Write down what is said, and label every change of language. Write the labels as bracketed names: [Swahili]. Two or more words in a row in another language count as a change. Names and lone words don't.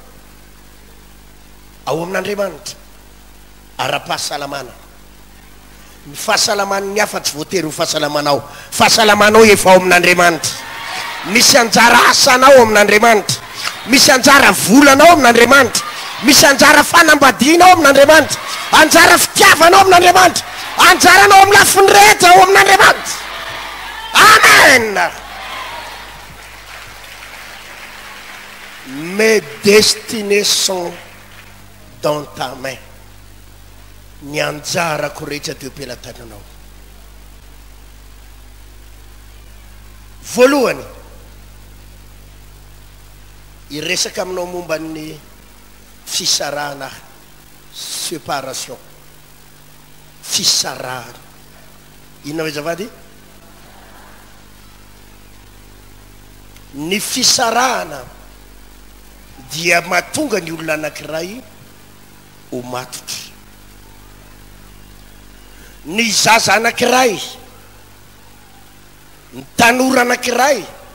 [Malagasy] ao amin'Andriamanitra ara-pahasalamana ny fahasalamany hafa tsy voatery ho fahasalamanao efa ao amin'Andriamanitra misy anjara asanao amin'Andriamanitra misy anjara volanao amin'Andriamanitra misy anjara fanambadianao amin'Andriamanitra anjara fitiavanao amin'Andriamanitra anjaranao amin'ny lafiny rehetra ao amin'Andriamanitra amen [French] mes destinées sont dans ta main [Malagasy] ny anjarako rehetra teo am-pelatananao voalohany iresaka aminao momba ny fisarahana séparation fisarahana inona hoe zavady ny fisarahana dia mahatonga ny olona anankiray ho matotra ny zaza anankiray ny tanora anankiray